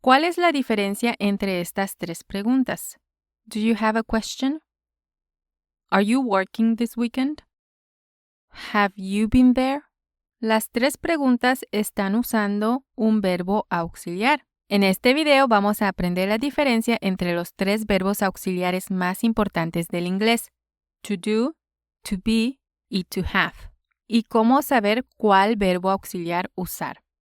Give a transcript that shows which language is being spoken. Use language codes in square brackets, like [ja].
[es] ¿Cuál es la diferencia entre estas tres preguntas? [en] Do you have a question? Are you working this weekend? Have you been there? [es] Las tres preguntas están usando un verbo auxiliar. En este video vamos a aprender la diferencia entre los tres verbos auxiliares más importantes del inglés: [en] to do, to be [es] y [en] to have, [es] y cómo saber cuál verbo auxiliar usar.